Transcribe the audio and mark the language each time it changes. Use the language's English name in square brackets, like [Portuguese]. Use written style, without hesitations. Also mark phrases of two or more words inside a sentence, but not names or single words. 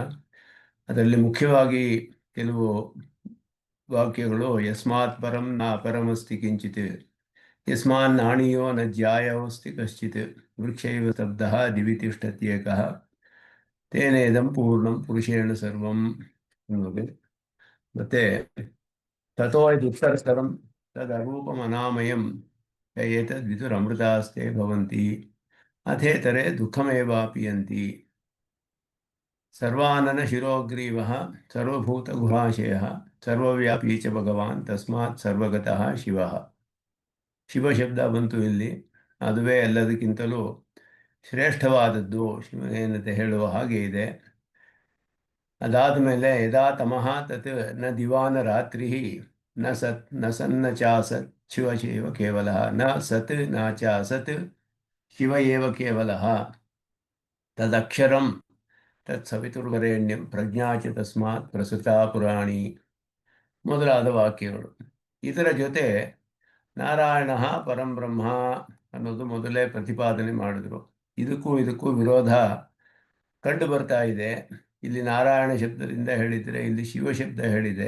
[Kannada] ಅದರಲ್ಲಿ ಮುಖ್ಯವಾಗಿ ಕೆಲವು ವಾಕ್ಯಗಳು [Sanskrit] ಯಸ್ಮಾತ್ ಪರಂ ನ ಅಪರಮಸ್ತಿ ಕಿಂಚಿತ್, ಯಸ್ಮಾನ್ ನಾಣಿಯೋ ನ ಜ್ಯಾಯೋಸ್ತಿ ಕಶ್ಚಿತ್, ವೃಕ್ಷೈವ ಸ್ತಬ್ಧಃ ದಿವಿ ತಿಷ್ಠತ್ಯೇಕಃ ತೇನೇದಂ ಪೂರ್ಣಂ ಪುರುಷೇಣ ಸರ್ವಂ ಅನ್ನೋದು. ಮತ್ತೆ ತಥೋ ದುತ್ತರಸ್ತರಂ ತದರೂಪಮನಾಮಯಂ ಏತದ್ವಿದುರಮೃತಾಸ್ತೆ ಭವಂತಿ ಅಥೇತರೆ ದುಃಖಮೇವಾಪಿಯಂತಿ ಸರ್ವಾನನ ಶಿರೋಗ್ರೀವಃ ಸರ್ವಭೂತಗುಹಾಶಯಃ ಸರ್ವವ್ಯಾಪಿ ಚ ಭಗವಾನ್ ತಸ್ಮಾತ್ ಸರ್ವಗತಃ ಶಿವಃ. [Kannada] ಶಿವ ಶಬ್ದ ಬಂತು ಇಲ್ಲಿ. ಅದುವೇ ಎಲ್ಲದಕ್ಕಿಂತಲೂ ಶ್ರೇಷ್ಠವಾದದ್ದು ಶಿವನೇನತೆ ಹೇಳುವ ಹಾಗೆ ಇದೆ. ಅದಾದ ಮೇಲೆ [Sanskrit] ಯದಾ ತಮಃ ತತ್ ನ ದಿವಾನ ರಾತ್ರಿ ನ ಸತ್ ನ ಸನ್ನ ಚಾಸತ್ ಶಿವ ಏವ ಕೇವಲಃ ನ ಸತ್ ನ ಚಾಸತ್ ಶಿವ ಏವ ಕೇವಲಃ ತದಕ್ಷರಂ ತತ್ ಸವಿತುರ್ವರೆಣ್ಯಂ ಪ್ರಜ್ಞಾ ಚ ತಸ್ಮಾತ್ ಪ್ರಸೃತಾ ಪುರಾಣಿ [Kannada] ಮೊದಲಾದ ವಾಕ್ಯಗಳು. ಇದರ ಜೊತೆ [Sanskrit] ನಾರಾಯಣ ಪರಂ ಬ್ರಹ್ಮ [Kannada] ಅನ್ನೋದು ಮೊದಲೇ ಪ್ರತಿಪಾದನೆ ಮಾಡಿದ್ರು. ಇದಕ್ಕೂ ವಿರೋಧ ಕಂಡು ಬರ್ತಾ ಇದೆ. ಇಲ್ಲಿ ನಾರಾಯಣ ಶಬ್ದದಿಂದ ಹೇಳಿದರೆ ಇಲ್ಲಿ ಶಿವ ಶಬ್ದ ಹೇಳಿದೆ.